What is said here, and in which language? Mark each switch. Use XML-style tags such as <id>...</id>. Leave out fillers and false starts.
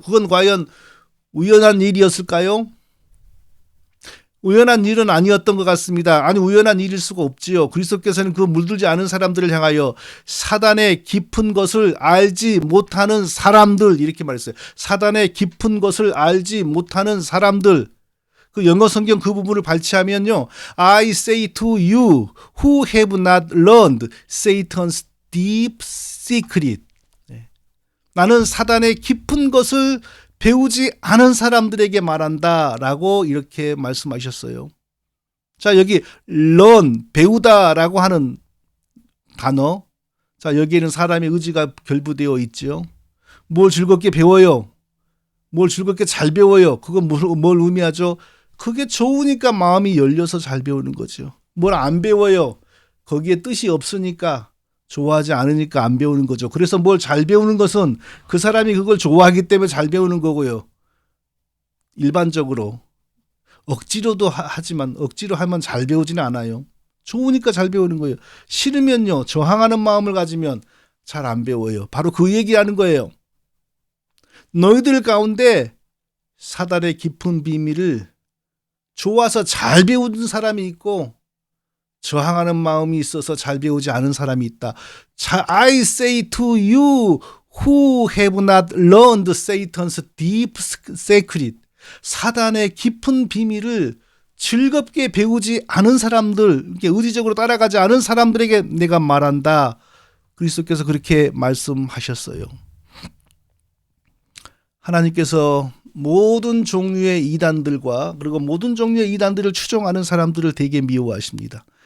<ko>그건 과연 우연한 일이었을까요? 우연한 일은 아니었던 것 같습니다. 아니, 우연한 일일 수가 없지요. 그리스도께서는 그 물들지 않은 사람들을 향하여 사단의 깊은 것을 알지 못하는 사람들 이렇게 말했어요. 사단의 깊은 것을 알지 못하는 사람들. 그 영어 성경 그 부분을 발췌하면요.</ko> <en>I say to you who have not learned Satan's deep secret.</en> <ko>나는 사단의 깊은 것을 배우지 않은 사람들에게 말한다 라고 이렇게 말씀하셨어요. 자, 여기 learn, 배우다 라고 하는 단어. 자, 여기에는 사람의 의지가 결부되어 있죠. 뭘 즐겁게 배워요? 뭘 즐겁게 잘 배워요? 그건 뭘 의미하죠? 그게 좋으니까 마음이 열려서 잘 배우는 거죠. 뭘 안 배워요? 거기에 뜻이 없으니까, 좋아하지 않으니까 안 배우는 거죠. 그래서 뭘 잘 배우는 것은 그 사람이 그걸 좋아하기 때문에 잘 배우는 거고요. 일반적으로 억지로도 하지만 억지로 하면 잘 배우지는 않아요. 좋으니까 잘 배우는 거예요. 싫으면요, 저항하는 마음을 가지면 잘 안 배워요. 바로 그 얘기하는 거예요. 너희들 가운데 사단의 깊은 비밀을 좋아서 잘 배우는 사람이 있고 저항하는 마음이 있어서 잘 배우지 않은 사람이 있다.</ko> <en>I say to you who have not learned Satan's deep secret.</en> <ko>사단의 깊은 비밀을 즐겁게 배우지 않은 사람들, 의지적으로 따라가지 않은 사람들에게 내가 말한다. 그리스도께서 그렇게 말씀하셨어요. 하나님께서 모든 종류의 이단들과 그리고 모든 종류의 이단들을 추종하는 사람들을 되게 미워하십니다.</ko>